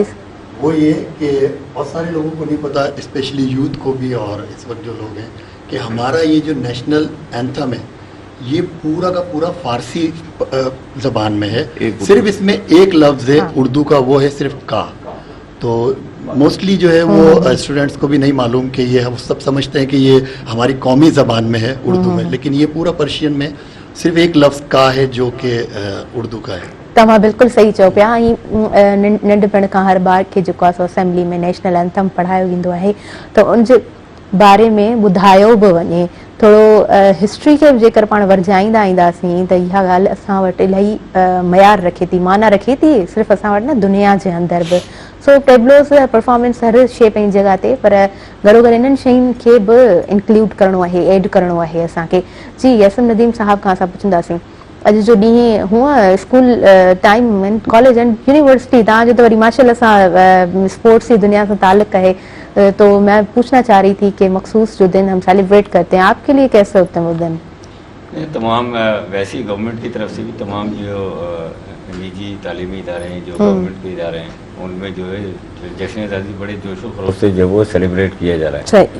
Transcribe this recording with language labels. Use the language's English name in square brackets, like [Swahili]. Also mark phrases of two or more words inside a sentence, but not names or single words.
[Urdu] وہ یہ کہ بہت سارے لوگوں کو نہیں پتا, [English] specially youth [Urdu] کو بھی اور اس وقت جو لوگ ہیں، کہ ہمارا یہ جو [English] national anthem [Urdu] ہے یہ پورا کا پورا فارسی زبان میں ہے، صرف اس میں ایک لفظ ہے اردو کا، وہ ہے صرف کا. تو موسٹلی جو ہے وہ سٹوڈنٹس کو بھی نہیں معلوم کہ یہ، ہم سب سمجھتے ہیں کہ یہ ہماری قومی زبان میں ہے اردو میں، لیکن یہ پورا پرشین میں صرف ایک لفظ کا ہے جو کہ اردو کا ہے. [Sindhi] तव्हां बिल्कुलु सही चओ पिया। ऐं नंढपण खां हर ॿार खे जेको आहे असेंबली में [English] national anthem [Sindhi] पढ़ायो वेंदो आहे, त उनजे बारे में ॿुधायो बि वञे थोरो। हिस्ट्री खे जेकर पाण वरजाईंदा ईंदासीं त इहा ॻाल्हि असां वटि इलाही मयार रखे थी, माना रखे थी, सिर्फ़ु असां वटि न दुनिया जे अंदरि बि। सो [English] tableaus performance [Sindhi] हर शइ पंहिंजी जॻह ते, पर घणो करे इन्हनि शयुनि खे बि इंक्लूड करिणो आहे, ऐड करिणो आहे असांखे। जी यासिन नदीम साहब खां असां पुछंदासीं, अॼु जो ॾींहुं हूअं [English] school time and college and university, [Sindhi] तव्हांजो त वरी माशाल्लाह सां [Urdu] سپورٹس کی دنیا سے تعلق ہے، تو میں پوچھنا چاہ رہی تھی کہ مخصوص جو دن ہم سیلیبریٹ کرتے ہیں آپ کے لیے کیسے ہوتے ہیں وہ دن? تمام ویسی گورنمنٹ کی طرف سے بھی تمام جو نجی تعلیمی ادارے ہیں، جو گورنمنٹ کے ادارے ہیں، ان میں جو ہے جشن آزادی بڑے جوش و خروش سے جو وہ سیلیبریٹ کیا جا رہا ہے.